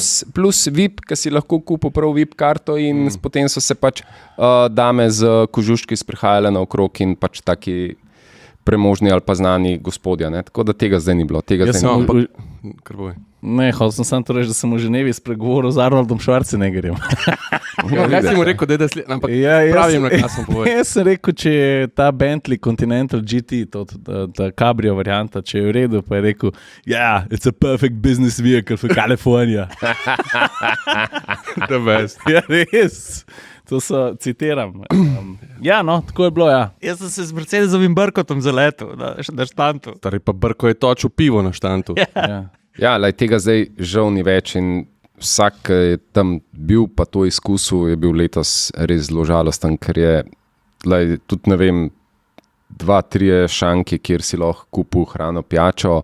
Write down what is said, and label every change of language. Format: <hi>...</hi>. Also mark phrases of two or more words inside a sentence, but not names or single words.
<sl>plus VIP, ki si lahko kupil prav VIP karto in potem so se pač dame z kožuški sprehajale naokrog in pač taki premožni ali pa znani gospodja, ne? Tako da tega zdaj ni bilo. Ne, hotel sem samo to reči, da sem v Ženevi spregovoril z Arnoldom Schwarzeneggerjem. Jaz si mu rekel, da je ampak pravim, na kaj sem povedal. Jaz sem rekel, če je ta Bentley Continental GT, ta cabrio varianta, če je v redu, pa je rekel,</sl> <en>yeah, it's a perfect business vehicle for California. The best.</en> <sl>Ja, res. To so, citiram. Ja, no, tako je bilo, ja. Jaz sem se z Mercedesovim Brkotom zaletel na štantu. Stari pa Brko je točil pivo na štantu. Ja, tega zdaj žal ni več in vsak, ki je tam bil pa to izkusil, je bil letos res zelo žalosten, ker je tudi, ne vem, 2-3 šanki, kjer si lahko kupil hrano, pijačo.</sl>